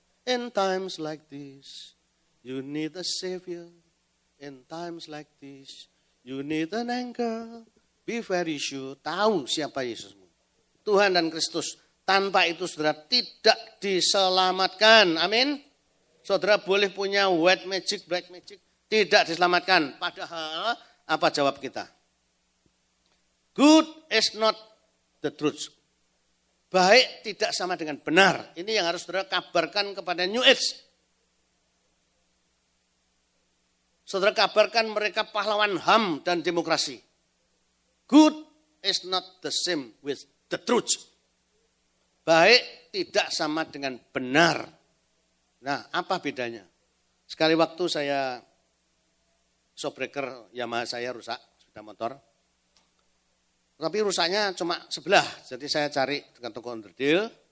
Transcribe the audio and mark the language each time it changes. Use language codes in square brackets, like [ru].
[en] In times like this, you need a savior. In times like this, you need an anchor. Be very sure, [id] tahu siapa Yesusmu. Tuhan dan Kristus. Tanpa itu saudara tidak diselamatkan. Amin. Saudara boleh punya [en] white magic, black magic. [id] Tidak diselamatkan. Padahal apa jawab kita? [en] Good is not the truth. [id] Baik tidak sama dengan benar. Ini yang harus saudara kabarkan kepada New Age. Saudara kabarkan mereka pahlawan HAM dan demokrasi. [en] Good is not the same with the truth. [id] Baik tidak sama dengan benar. Nah, apa bedanya? Sekali waktu saya shockbreaker Yamaha saya rusak, sepeda motor. Tapi rusaknya cuma sebelah, jadi saya cari dengan toko onderdil.